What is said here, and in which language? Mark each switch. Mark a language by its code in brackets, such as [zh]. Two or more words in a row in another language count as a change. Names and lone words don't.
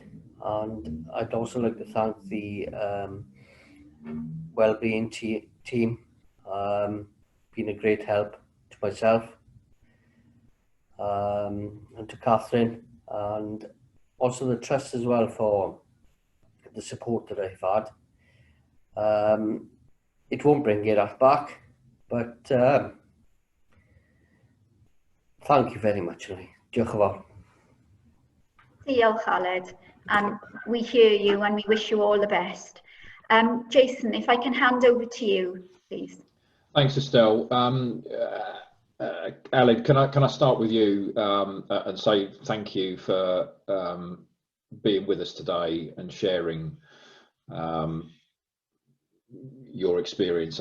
[en] And I'd also like to thank the wellbeing team, been a great help to myself and to Catherine, and also the trust as well for the support that I've had. It won't bring it back, but thank you very much. [cy] Diolch yn fawr. Diolch, Aled. [en] And we hear you and we wish you all the best. Jason, if I can hand over to you, please. Thanks, Estelle. Aled, can I start with you and say thank you for being with us today and sharing your experience.